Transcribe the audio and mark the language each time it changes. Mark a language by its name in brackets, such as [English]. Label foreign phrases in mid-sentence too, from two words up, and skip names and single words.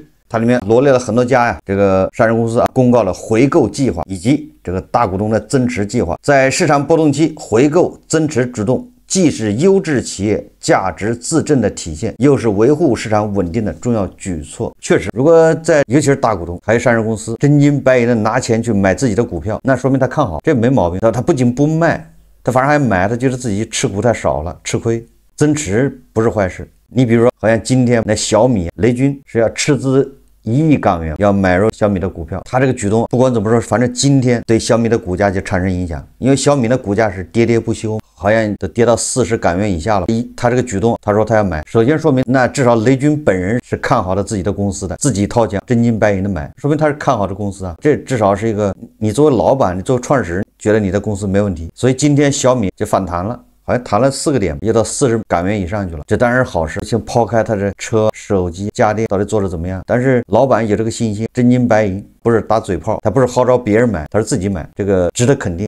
[Chinese] 它裡面羅列了很多家這個上市公司公告了回購計劃以及這個大股東的增持計劃。在市場波動期，回購增持主動既是優質企業價值自證的體現，又是維護市場穩定的重要舉措。確實，如果尤其是大股東還有上市公司真金白銀的拿錢去買自己的股票，那說明他看好，這沒毛病。他不僅不賣，他反而還買，他覺得自己持股太少了，吃虧。增持不是壞事。你比如說，好像今天那小米雷军是要斥資1億港元要買入小米的股票，他這個舉动不管怎麼說，反正今天對小米的股價就產生影響，因為小米的股價是跌跌不休，好像都跌到40港元以下了。他這個舉動，他說他要買，首先說明那至少雷军本人是看好了自己的公司的，自己掏錢真金白银的買，說明他是看好这公司啊。這至少是一個你作為老闆，你作為創始人，覺得你的公司沒問題，所以今天小米就反彈了。好像彈了4個點，也到40港元以上去了，這當然是好事。先拋開他這車、手機、家電到底做得怎麼樣，但是老闆有這個信心，真金白銀，不是打嘴炮，他不是號召別人買，他是自己買，這個值得肯定。